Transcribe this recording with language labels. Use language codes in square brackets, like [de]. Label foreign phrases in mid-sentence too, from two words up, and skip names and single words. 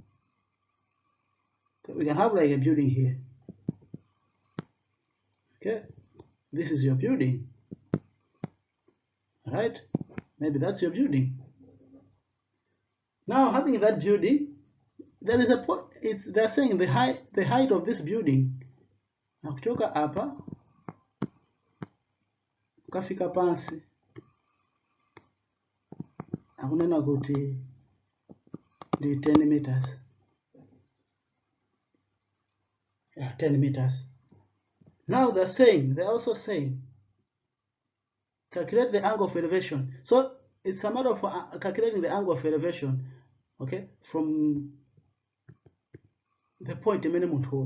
[en] Okay, we can have like a building here. Okay, this is your building. All right, maybe that's your building. Now having that building, there is a point. They're saying the height of this building. [sw] Na kutoka hapa ukafika [ny] pansi, akunena kuti [en] the 10 meters. Yeah, 10 meters. Now they're also saying calculate the angle of elevation. So it's a matter of calculating the angle of elevation, okay, from the point minimum hole.